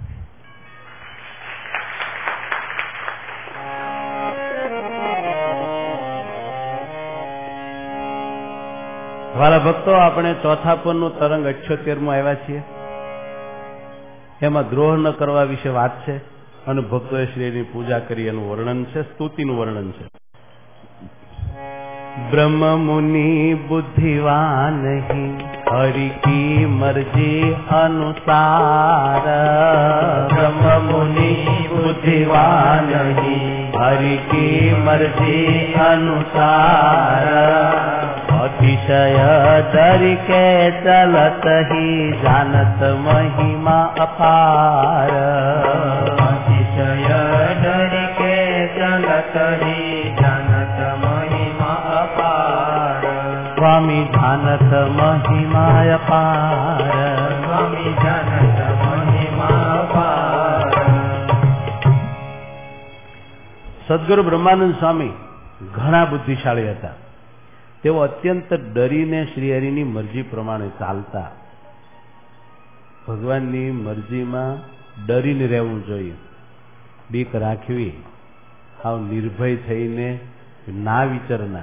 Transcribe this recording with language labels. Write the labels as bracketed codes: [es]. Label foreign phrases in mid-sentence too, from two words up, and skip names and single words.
[gu] વાલા ભક્તો, આપણે ચોથા પરનું તરંગ 78માં આવ્યા છીએ. એમાં દ્રોહ ન કરવા વિશે વાત છે અને ભક્તોએ શ્રીની પૂજા કરી એનું વર્ણન છે, સ્તુતિનું વર્ણન છે. [hi] ब्रह्म मुनि बुद्धिवान ही हरि की मर्जी अनुसार। ब्रह्म मुनि बुद्धिवान ही हरि की मर्जी अनुसार। अतिशय डर के चलत ही जानत महिमा अपार। अतिशय डर के चलत ही जानत महिमा अपार। स्वामी जानत महिमा अपार। स्वामी जानत महिमा अपार। [gu] સદગુરુ બ્રહ્માનંદ સ્વામી ઘણા બુદ્ધિશાળી હતા. તેઓ અત્યંત ડરીને શ્રીહરિની મરજી પ્રમાણે ચાલતા. ભગવાનની મરજીમાં ડરીને રહેવું જોઈએ, બીક રાખવી, હાવ નિર્ભય થઈને ના વિચરના.